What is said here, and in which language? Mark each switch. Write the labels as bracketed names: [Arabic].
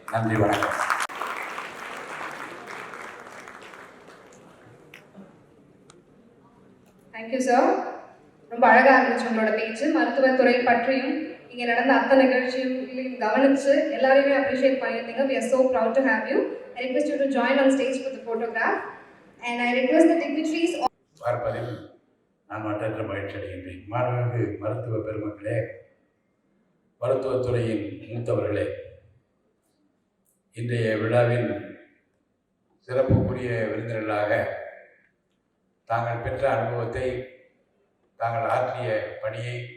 [Tamil] நன்றி, வணக்கம். [English] Thank you sir. [Tamil] ரொம்ப அழகாக இருந்துச்சு உங்களோட பேச்சு. மருத்துவத்துறை பற்றியும் இங்கே நடந்த அத்தனை நிகழ்ச்சிகளையும் கவனித்து எல்லாரையுமே அப்ரிஷியேட் பண்ணியிருந்தீங்க. [English] We are so proud to have you. I request you to join on stage for the photograph and I request the dignitaries. [Tamil] பார்ப்பதில் நான் மற்றற்ற மகிழ்ச்சி அடைகின்றேன். மாண்புமிகு மருத்துவ பெருமக்களே, மருத்துவத்துறையின் மூத்தவர்களே, இன்றைய விழாவின் சிறப்புக்குரிய விருந்தினர்களாக தாங்கள் பெற்ற அனுபவத்தை, தாங்கள் ஆற்றிய பணியை,